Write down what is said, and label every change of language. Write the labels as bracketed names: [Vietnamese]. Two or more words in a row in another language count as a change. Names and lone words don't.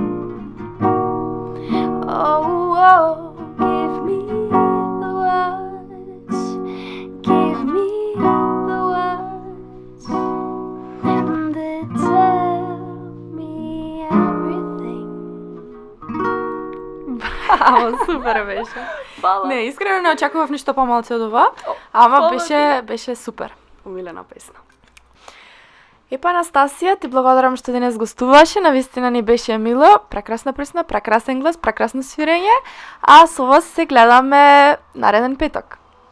[English] Oh, give me the words, give me the words that tell me everything. [Macedonian] Браво, супер беше. Фала. Не, искрено не очекував ништо помалце од ова, ама фала беше супер. Омилена песна. Епа, Анастасија, ти благодарам што денес гостуваше, навистина ни беше мило, прекрасна пресна, прекрасен глас, прекрасно свирење, а со вас се гледаме нареден петок.